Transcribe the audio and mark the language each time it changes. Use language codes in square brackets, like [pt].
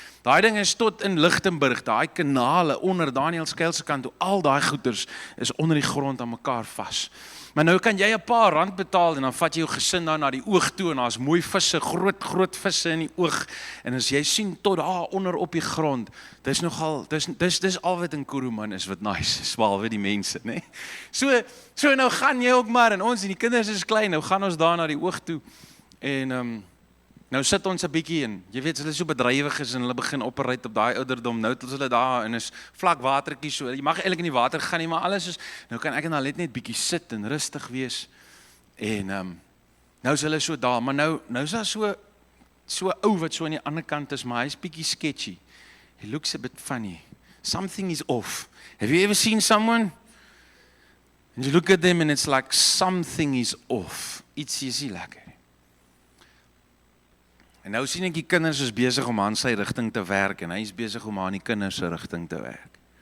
[af] Daai ding is tot in Lichtenburg, daai kanale onder Danielskuil se kant toe, al daai goeders is onder die grond aan mekaar vas. Maar nou kan jy 'n paar rand betaal en dan vat jy jou gesin daar na die oog toe en daar's mooi visse, groot visse in die oog. En as jy sien tot daar onder op die grond, dis al wat in Kuruman is wat nice is, behalwe die mense, né? So nou gaan jy ook maar en ons en die kinders is klein, nou gaan ons daar na die oog toe. En nou sit ons 'n bietjie in. Jy weet, hulle is so bedrywig is en hulle begin operate op daai ouderdom. Nou tot hulle daar en is vlak watertjie so. Jy mag eintlik in die water gaan nie, maar alles is nou kan ek en hulle net bietjie sit en rustig wees. En nou is hulle so daar, maar nou is daar so ou wat so aan die ander kant is, maar hy's bietjie sketchy. [en] He looks a bit funny. Something is off. Have you ever seen someone? And you look at them and it's like something is off. [af] Iets is nie lekker. En nou sien ek die kinders is besig om aan sy rigting te werk en hy is besig om aan die kinders se rigting te werk.